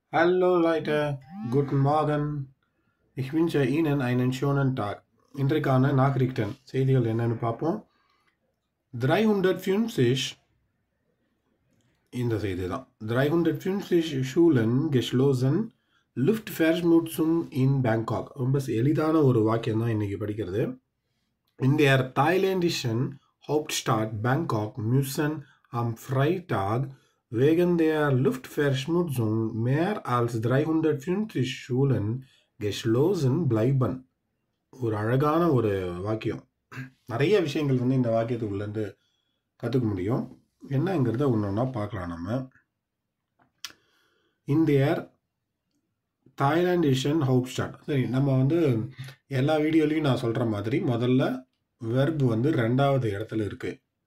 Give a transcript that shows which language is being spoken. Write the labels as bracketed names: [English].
[German] Hallo Leute, guten Morgen. Ich wünsche Ihnen einen schönen Tag. [Tamil] இன்றைக்கான நாகரிகன் செய்திகள் என்னன்னு பார்ப்போம். 350 இந்த செய்தி தான். [German] 350 Schulen geschlossen, Luftverschmutzung in Bangkok. [Tamil] ரொம்ப எளிதான ஒரு வாக்கியம் தான் இன்னைக்கு படிக்கிறது. [German] In der thailändischen Hauptstadt Bangkok müssen am Freitag wegen der Luftverschmutzung mehr als 350 Schulen geschlossen bleiben. [Tamil] ஒரு அழகான ஒரு வாக்கியம். நிறைய விஷயங்கள் வந்து இந்த வாக்கியத்துக்குள்ளேருந்து கற்றுக்க முடியும். என்னங்கிறத ஒன்று ஒன்றா பார்க்கலாம் நம்ம. [German] இந்தியர் தாய்லாண்டிஷன் ஹவுப்ஸ்டாட். [Tamil] சரி, நம்ம வந்து எல்லா வீடியோலையும் நான் சொல்கிற மாதிரி முதல்ல வெர்ப் வந்து ரெண்டாவது இடத்துல இருக்குது.